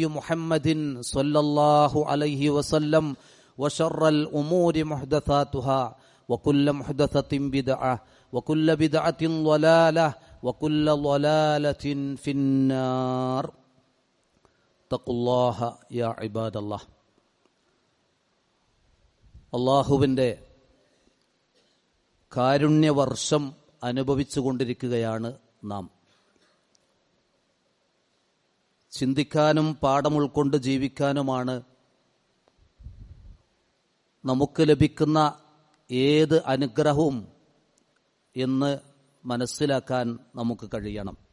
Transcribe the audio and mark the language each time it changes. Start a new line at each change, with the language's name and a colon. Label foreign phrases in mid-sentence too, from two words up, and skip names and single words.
Arabic: محمد صلى الله عليه وسلم وشر الأمور محدثاتها وكل محدثة بدعة وكل بدعة ضلالة وكل ضلالة في النار اتقوا الله يا عباد الله
Malayalam: അള്ളാഹുവിൻ്റെ കാരുണ്യവർഷം അനുഭവിച്ചുകൊണ്ടിരിക്കുകയാണ് നാം. ചിന്തിക്കാനും പാഠം ഉൾക്കൊണ്ട് ജീവിക്കാനുമാണ് നമുക്ക് ലഭിക്കുന്ന ഏത് അനുഗ്രഹവും എന്ന് മനസ്സിലാക്കാൻ നമുക്ക് കഴിയണം.